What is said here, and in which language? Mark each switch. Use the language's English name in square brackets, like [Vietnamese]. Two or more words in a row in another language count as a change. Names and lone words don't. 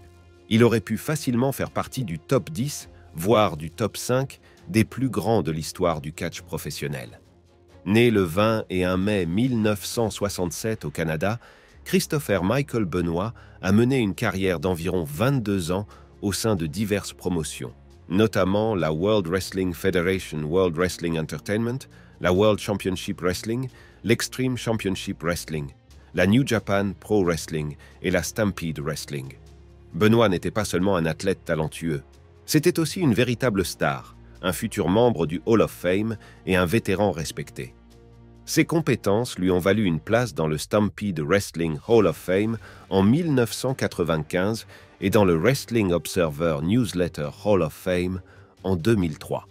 [French] Il aurait pu facilement faire partie du top 10, voire du top 5 des plus grands de l'histoire du catch professionnel. Né le 21 mai 1967 au Canada, Christopher Michael Benoit a mené une carrière d'environ 22 ans au sein de diverses promotions, notamment la World Wrestling Federation World Wrestling Entertainment, la World Championship Wrestling, l'Extreme Championship Wrestling, la New Japan Pro Wrestling et la Stampede Wrestling. Benoit n'était pas seulement un athlète talentueux, c'était aussi une véritable star, un futur membre du Hall of Fame et un vétéran respecté. Ses compétences lui ont valu une place dans le Stampede Wrestling Hall of Fame en 1995 et dans le Wrestling Observer Newsletter Hall of Fame en 2003.